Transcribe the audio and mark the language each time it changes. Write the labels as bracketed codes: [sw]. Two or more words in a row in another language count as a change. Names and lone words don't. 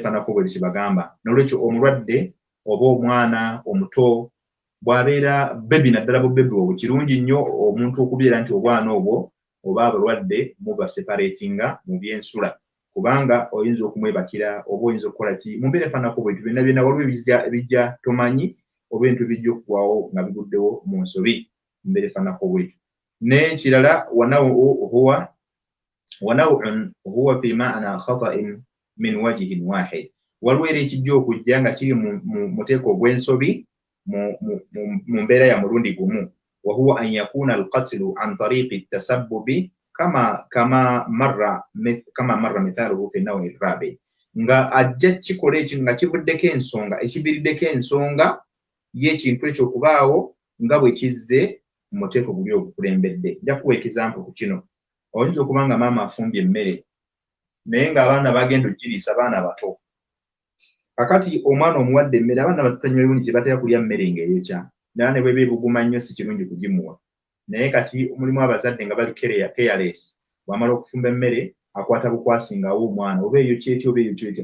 [lg] efaanako bwe kibagamba n'olwekyo omulwadde oba omwana omuto bw'abeera bebi naddala bubebi obwo kirungi nnyo omuntu okubeera nti obwana obwo oba abalwadde mubaseparatinga mu byensula kubanga oyinza okumwebakira oba oyinza okukola ki mu mbeera efaanako bwe byonna byonna waliwo ebijja tomanyi oba ebintu bijja okuggwawo nga biguddewo mu nsobi mu mbeera efaanako bwetyo n'ekirala [ar] ونوع هو في معنى خطأ من وجه واحد [lg] waliwo era ekijja okujja nga kiri mu muteeko ogw'ensobi mu mbeera ya mulundi gumu [ar] وهو أن يكون القتل عن طريق التسبب كما مر مثاله في النوع الرابع [lg] nga ajja kikola ekyo nga kivuddeko ensonga ekiviiriddeko ensonga y'ekintu ekyo okubaawo nga bwe kizze mu muteeko guli ogukulembedde nja kuwa ekizampu ku kino oyinza okuba nga maama afumbye emmere naye ng'abaana bagenda ogiriisa abaana bato kakati omwana omuwadde emmere abaana batutanywa ebunyi zebatera kulya mmere ng'eyokya naye ne bweba ebuguma nnyo si kirungi kugimuwa naye kati mulimu abazadde nga bali careless bw'amala okufumba emmere akwata bukwasingawo omwana oba eyo kyetyo oba eyo kyetyo